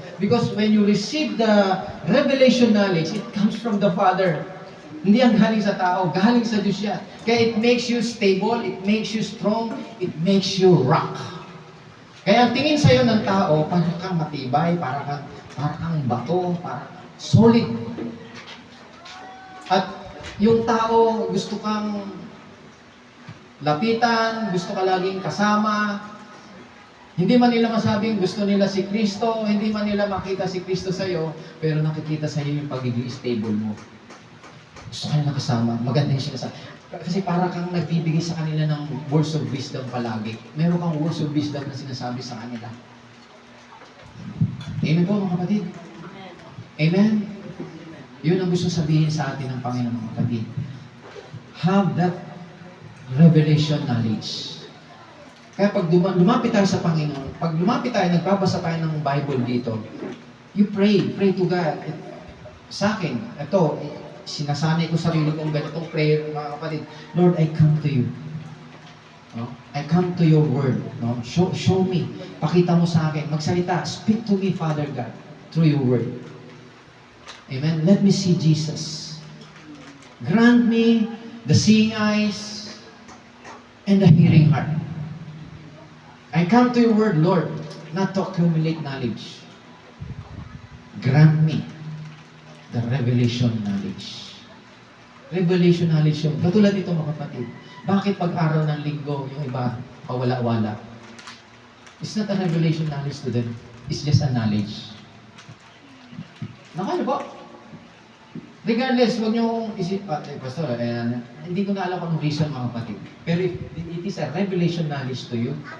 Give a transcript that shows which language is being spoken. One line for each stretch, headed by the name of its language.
English: Because when you receive the revelation knowledge, it comes from the Father.
Filipino: Hindi ang galing sa tao, galing sa Diyos yan. Kaya
English: it makes you stable, it makes you strong, it makes you rock.
Filipino: Kaya ang tingin sa'yo ng tao, parang kang matibay, parang kang bato, parang solid. At yung tao, gusto kang lapitan, gusto ka laging kasama. Hindi man nila masabing gusto nila si Kristo, hindi man nila makita si Kristo sa'yo, pero nakikita sa'yo yung pagiging stable mo. Gusto ka nila kasama, maganda yung sinasabi. Kasi para kang nagbibigay sa kanila ng
English: words of wisdom
Filipino: palagi. Meron kang words of wisdom na sinasabi sa kanila. Amen po mga kapatid? Amen? Yun ang gusto sabihin sa atin ng Panginoon mga kapatid.
English: Have that revelation knowledge.
Filipino: Kaya pag lumapit tayo sa Panginoon, pag lumapit tayo, nagbabasa tayo ng Bible dito,
English: you pray to God.
Filipino: Sa akin, ito, sinasanay ko sarili kong ganitong prayer, mga kapatid.
English: Lord, I come to you.
Filipino: No?
English: I come to your word. No? Show me.
Filipino: Pakita mo sa akin. Magsalita.
English: Speak to me, Father God, through your word. Amen? Let me see Jesus. Grant me the seeing eyes and the hearing heart. I come to your word, Lord, not to accumulate knowledge. Grant me the revelation knowledge.
Filipino: Revelation knowledge yun. Katulad dito mga kapatid. Bakit pag araw ng linggo, yung iba, pawala-wala?
English: It's not a revelation knowledge to them. It's just a knowledge.
Filipino: Nakano po? Regardless, huwag niyo isip, Pastor, hindi ko na alam kung anong reason mga kapatid. Pero
English: it is a revelation knowledge to you.